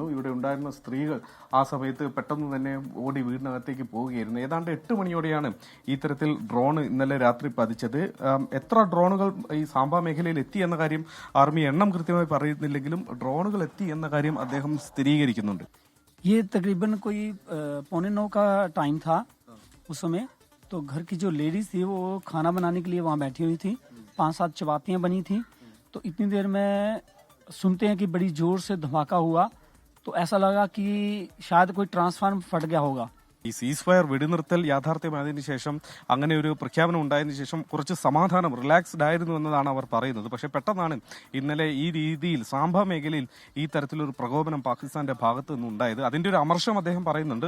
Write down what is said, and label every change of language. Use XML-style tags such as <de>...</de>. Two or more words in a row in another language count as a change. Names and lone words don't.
<ml>ഇവിടെ ഉണ്ടായിരുന്ന സ്ത്രീകൾ ആ സമയത്ത് പെട്ടെന്ന് തന്നെ ഓടി വീടിനകത്തേക്ക് പോവുകയായിരുന്നു. ഏതാണ്ട് 8 മണിയോടെയാണ് ഇത്തരത്തിൽ ഡ്രോൺ ഇന്നലെ രാത്രി പതിച്ചത്. എത്ര ഡ്രോണുകൾ ഈ സാംബ മേഖലയിൽ എത്തി എന്ന കാര്യം ആർമി എണ്ണം കൃത്യമായി പറയുന്നില്ലെങ്കിലും ഡ്രോണുകൾ എത്തി എന്ന കാര്യം അദ്ദേഹം സ്ഥിരീകരിക്കുന്നുണ്ട്.</ml> <hi>ये तकरीबन कोई 8:45 का टाइम था उस समय। तो घर की जो लेडीज थी वो खाना बनाने के लिए वहाँ बैठी हुई थी। 5-7 चपातियाँ बनी थी। तो इतनी देर में सुनते हैं कि बड़ी जोर से धमाका हुआ। तो ऐसा लगा कि शायद कोई ट्रांसफार्मर फट गया होगा।</hi> <ml>ഈ</ml> <en>cease fire</en> <ml>വെടിനിർത്തൽ യാഥാർത്ഥ്യമായതിനു ശേഷം അങ്ങനെ ഒരു പ്രഖ്യാപനം ഉണ്ടായതിനു ശേഷം കുറച്ച് സമാധാനം റിലാക്സ്ഡ് ആയിരുന്നു എന്നതാണ് അവർ പറയുന്നത്. പക്ഷെ പെട്ടെന്നാണ് ഇന്നലെ ഈ രീതിയിൽ സാംബ മേഖലയിൽ ഈ തരത്തിലൊരു പ്രകോപനം പാകിസ്ഥാന്റെ ഭാഗത്തു നിന്നുണ്ടായത്. അതിന്റെ ഒരു അമർഷം അദ്ദേഹം പറയുന്നുണ്ട്.</ml>